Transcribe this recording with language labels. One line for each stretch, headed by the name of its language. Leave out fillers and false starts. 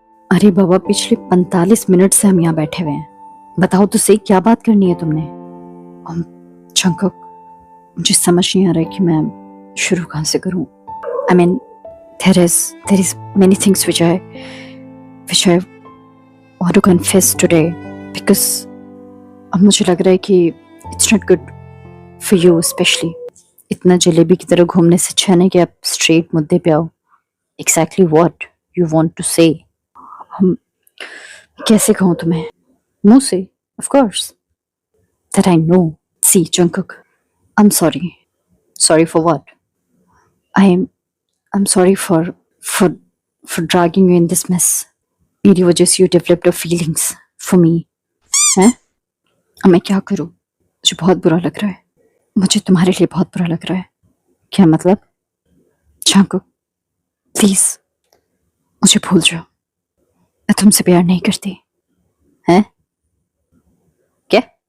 Hindi: अरे बाबा, पिछले 45 मिनट से हम यहाँ बैठे हुए हैं। बताओ तो सही, क्या बात करनी है तुमने? जंकुक, मुझे समझ नहीं आ रहा है कि मैं शुरू कहाँ से करूँ।
English: I mean there is many things which I want to confess today because
Hindi: अब मुझे लग रहा है कि
English: it's not good for you especially।
Hindi: इतना जलेबी की तरह घूमने से अच्छा नहीं कि आप स्ट्रेट मुद्दे पे आओ।
English: Exactly what you want to say।
Hindi: हम कैसे कहूँ तुम्हें? मुंह से,
English: of course that I know। See Jungkook, I'm sorry। Sorry for what? I'm sorry for for dragging you in this mess।
Hindi: मेरी वजह से
English: you developed your feelings for me।
Hindi: हैं? अब मैं क्या करूं? मुझे बहुत बुरा लग रहा है। मुझे तुम्हारे लिए बहुत बुरा लग रहा है। क्या मतलब? चांको, प्लीज मुझे भूल जाओ। मैं तुमसे प्यार नहीं करती। हैं? क्या?